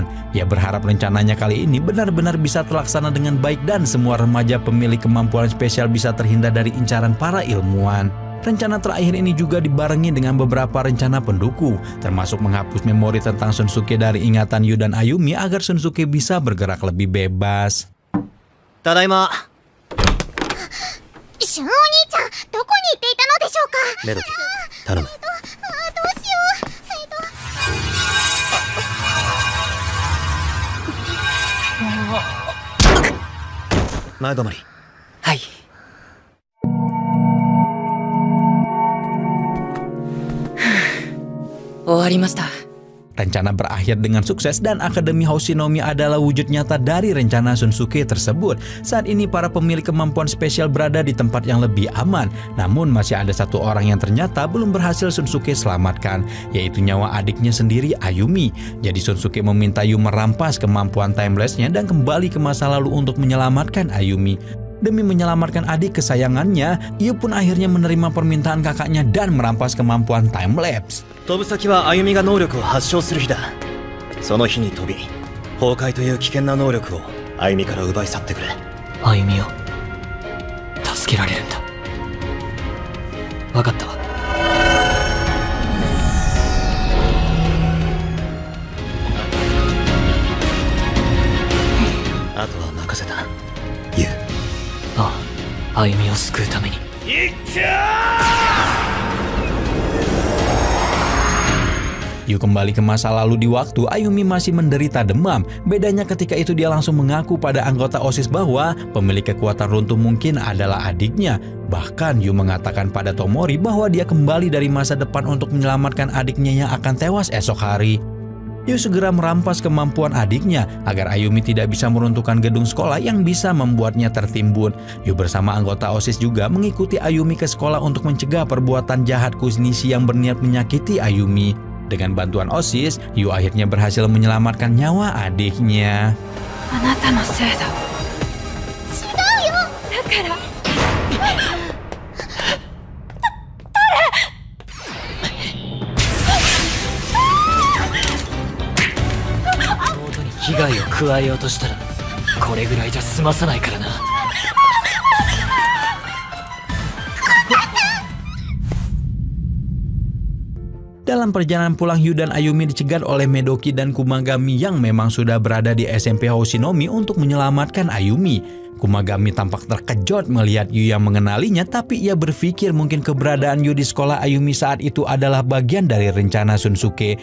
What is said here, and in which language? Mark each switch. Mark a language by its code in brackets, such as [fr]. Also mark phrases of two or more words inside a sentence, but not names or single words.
[id] Ia berharap rencananya kali ini benar-benar bisa terlaksana dengan baik dan semua remaja pemilik kemampuan spesial bisa terhindar dari incaran para ilmuwan. Rencana terakhir ini juga dibarengi dengan beberapa rencana pendukung, termasuk menghapus memori tentang Shunsuke dari ingatan Yu dan Ayumi agar Shunsuke bisa bergerak lebih bebas. [ja] ただいま。シュンお兄ちゃん、どこに行っていたのでしょうか。メロディ頼む。どうしよう。前止まり。はい。終わりました。 [id] Rencana berakhir dengan sukses dan Akademi Hoshinomi adalah wujud nyata dari rencana Shunsuke tersebut. Saat ini para pemilik kemampuan spesial berada di tempat yang lebih aman. Namun masih ada satu orang yang ternyata belum berhasil Shunsuke selamatkan, yaitu nyawa adiknya sendiri, Ayumi. Jadi Shunsuke meminta Yu merampas kemampuan timelapse-nya dan kembali ke masa lalu untuk menyelamatkan Ayumi. Demi menyelamatkan adik kesayangannya, Yu pun akhirnya menerima permintaan kakaknya dan merampas kemampuan timelapse. [ja] 飛ぶ先は歩みが能力を発症する日だ。その日に飛び、崩壊という危険な能力を歩みから奪い去ってくれ。歩みを助けられるんだ。分かったわ。あとは任せた。ユウ。ああ、歩みを救うために。いっちゃー！ [id] Yu kembali ke masa lalu di waktu Ayumi masih menderita demam. Bedanya ketika itu dia langsung mengaku pada anggota OSIS bahwa pemilik kekuatan runtuh mungkin adalah adiknya. Bahkan Yu mengatakan pada Tomori bahwa dia kembali dari masa depan untuk menyelamatkan adiknya yang akan tewas esok hari. Yu segera merampas kemampuan adiknya agar Ayumi tidak bisa meruntuhkan gedung sekolah yang bisa membuatnya tertimbun. Yu bersama anggota OSIS juga mengikuti Ayumi ke sekolah untuk mencegah perbuatan jahat Kushnichi yang berniat menyakiti Ayumi. Dengan bantuan OSIS, Yu akhirnya berhasil menyelamatkan nyawa adiknya. [ja] あなたのせいだ。違うよ。だから。妹に危害を加えようとしたらこれぐらいじゃ済まさないからな。 [id] Dalam perjalanan pulang, Yu dan Ayumi dicegat oleh Medoki dan Kumagami yang memang sudah berada di SMP Hoshinomi untuk menyelamatkan Ayumi. Kumagami tampak terkejut melihat Yu yang mengenalinya, tapi ia berpikir mungkin keberadaan Yu di sekolah Ayumi saat itu adalah bagian dari rencana Shunsuke.